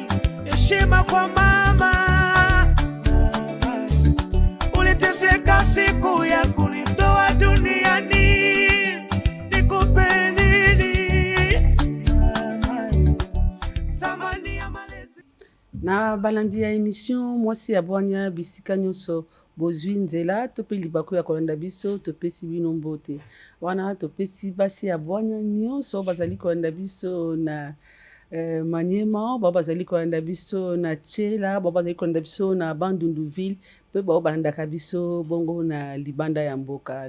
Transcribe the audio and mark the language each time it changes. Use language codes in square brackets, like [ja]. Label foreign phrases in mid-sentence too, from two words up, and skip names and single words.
[sw] Heshima kwa mama, uliteseka siku ya kunitoa duniani, nikupe nini? Thamani ya malezi. [ln] Na balandi ya émission mwasi ya bwanya bisika nyonso bozwi nzela tope libaku ya kolanda biso topesi bino mbote wana topesi basi ya bwanya nyonso bazali kolanda biso na Maniema bazali kolanda biso na Tchela bazali kolanda biso na Bandunduville pe balandaka biso bongo na libanda ya mboka.